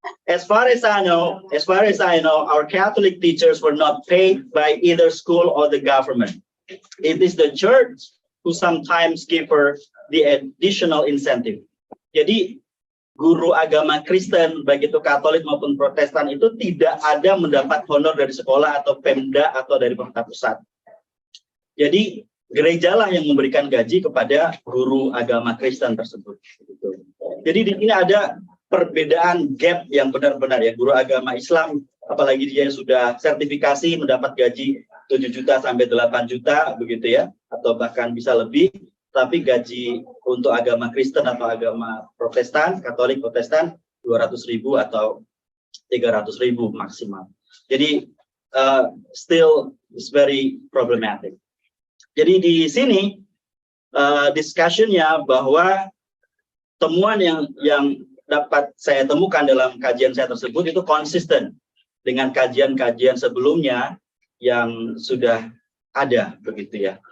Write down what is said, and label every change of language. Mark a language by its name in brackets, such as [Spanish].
[English] As far as I know, our Catholic teachers were not paid by either school or the government. It is the church who sometimes give her the additional incentive. [Indonesian] Jadi guru agama Kristen, baik itu Katolik maupun Protestan, itu tidak ada mendapat honor dari sekolah atau Pemda atau dari pemerintah pusat. Jadi gerejalah yang memberikan gaji kepada guru agama Kristen tersebut. Jadi di sini ada perbedaan gap yang benar-benar ya. Guru agama Islam, apalagi dia sudah sertifikasi mendapat gaji 7 juta sampai 8 juta begitu ya, atau bahkan bisa lebih. Tapi gaji untuk agama Kristen atau agama Protestan, Katolik Protestan 200.000 atau 300.000 maksimal. Jadi [English] still is very problematic. [Indonesian] Jadi di sini discussion-nya bahwa temuan yang dapat saya temukan dalam kajian saya tersebut itu konsisten dengan kajian-kajian sebelumnya yang sudah ada begitu ya.